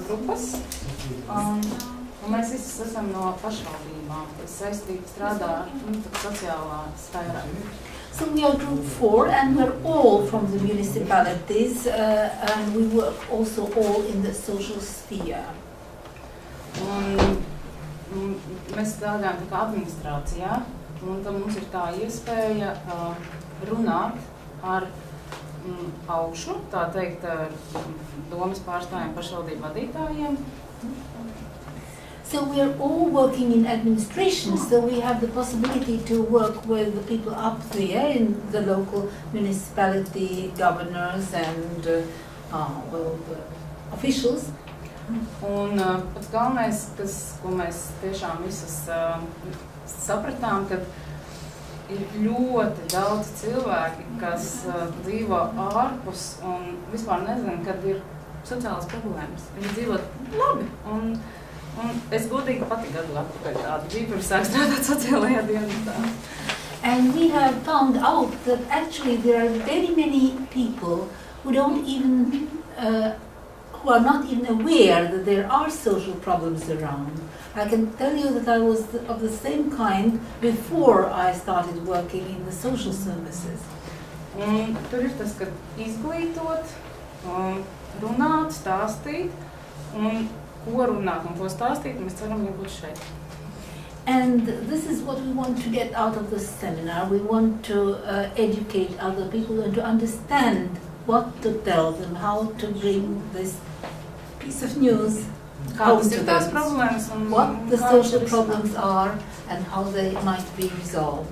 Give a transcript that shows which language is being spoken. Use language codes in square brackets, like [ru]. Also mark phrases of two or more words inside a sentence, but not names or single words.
[lv] grupas, un mēs visi esam no pašvaldībām, kas saistīti strādā sociālā sfērā. [en] So we are group 4 and we're all from the municipalities and we work also all in the social sphere. [lv] Un mēs strādājam tā kā administrācijā, un tad mums ir tā iespēja runāt ar augšu, tā teikt, domas pārstāvjiem, pašvaldību vadītājiem. [en] So we're all working in administration, so we have the possibility to work with the people up there in the local municipality, governors and the officials. [lv] Un pats galvenais, ko mēs tiešām visas sapratām, ka ir ļoti daudz cilvēki, kas dzīvo ārpus un vispār nezina, kad ir sociālas problēmas. Viņi dzīvo labi. Un es godīgi pati gadu atpakaļ tādu biju, pirms sāk strādāt sociālajā dienestā. [en] And we have found out that actually there are very many people who don't even, who are not even aware that there are social problems around. I can tell you that I was of the same kind before I started working in the social services. [lv] Un tur ir tas, ka izglītot, runāt, stāstīt, un ko runāt un ko stāstīt, mēs ceram būt šeit. [en] And this is what we want to get out of this seminar. We want to educate other people and to understand what to tell them, how to bring this piece of news home to them, what the social problems are and how they might be resolved.